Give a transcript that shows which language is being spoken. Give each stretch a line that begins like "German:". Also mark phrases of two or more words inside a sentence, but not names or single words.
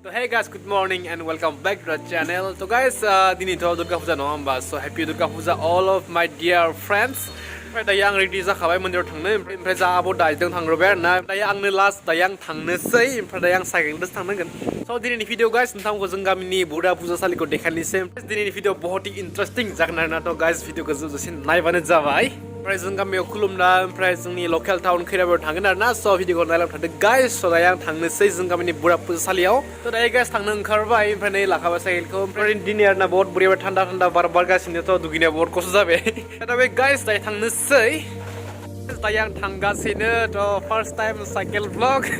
English: So hey guys, good morning and welcome back to the channel. So guys,
Bodo: dini to Durga Puja no hamba.
English: So happy Durga Puja all of my dear friends.
Bodo: Daya ang ready zakhabai mandir thangno ओमफ्राय जा आब' दाइजों थांग्रोबाय आरोना दायो आंनो लास्ट दायो आं थांनोसै ओमफ्राय दायो आं साइकेलजोंसो थांनांगोन स' दिनैनि भिडिअ गाइस नोंथांमोनखौ जों गामिनि बुर्दा पुजासालिखौ देखायनोसै दिनैनि भिडिअ
Hindi: बहुत ही
Bodo: इन्टारेस्टिं जागोन आरोना थ' गाइस भिडिअखौ जोबजासिम नायबानो जाबाय ओमफ्राय जों गामियाव खुलुमना ओमफ्राय जोंनि लकेल टाउन खैराबारियाव थांगोन आरोना स' भिडिअखौ नायलांबाय थादो गाइस स' दायो आं थांनोसै जों गामिनि बुर्दा पुजासालियाव थ' दायो गाइस थांनो ओंखारबाय ओमफ्राय नै लाखाबाय साइकेलखौ ओमफ्राय दिनै आरोना बहुत बोरैबा थान्दा थान्दा बार बारगासिनो थ' दुगैनाया बहुत खस्थ' जाबाय दा बे गाइस दायो थांनोसै दायो आं थांगासिनो थ'
English: first time cycle vlog